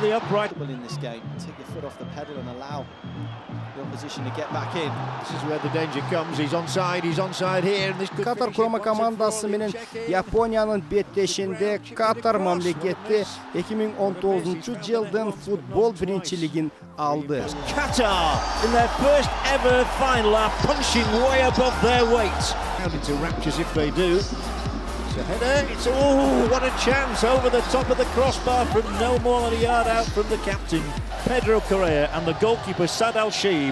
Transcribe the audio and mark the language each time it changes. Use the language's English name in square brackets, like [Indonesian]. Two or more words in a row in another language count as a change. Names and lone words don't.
[Kyrgyz] Катар курама командасы менен Япониянын беттешинде Катар мамлекети 2019 жылдын футбол биринчилигин алды. [English] Qatar in their first ever final are punching way above their weight. Into raptures if they do. It's a header. It's what a chance over the top of the crossbar from no more than a yard out from the captain Pedro Correa and the goalkeeper Sad Al-Sheeb.